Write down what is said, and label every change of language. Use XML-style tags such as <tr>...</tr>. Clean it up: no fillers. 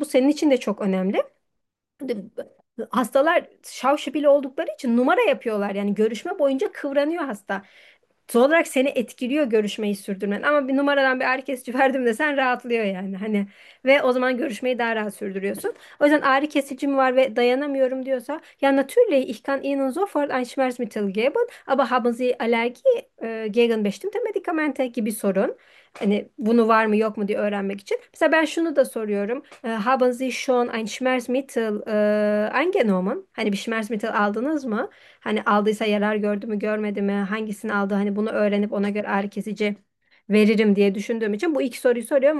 <tr>Bu senin için de çok önemli. Hastalar şavşabil oldukları için numara yapıyorlar. Yani görüşme boyunca kıvranıyor hasta. Son olarak seni etkiliyor görüşmeyi sürdürmen. Ama bir numaradan bir ağrı kesici verdim de sen rahatlıyor yani. Hani ve o zaman görüşmeyi daha rahat sürdürüyorsun. O yüzden ağrı kesicim var ve dayanamıyorum diyorsa ya</tr> <de>natürlich ich kann Ihnen sofort ein Schmerzmittel geben, aber haben Sie Allergie gegen bestimmte Medikamente</de> <tr>gibi sorun. Hani bunu var mı yok mu diye öğrenmek için. Mesela ben şunu da soruyorum.</tr> <de>Haben Sie schon ein Schmerzmittel eingenommen?</de> <tr>Hani bir Schmerzmittel aldınız mı? Hani aldıysa yarar gördü mü görmedi mi? Hangisini aldı? Hani bunu öğrenip ona göre ağrı kesici veririm diye düşündüğüm için bu iki soruyu soruyorum.</tr>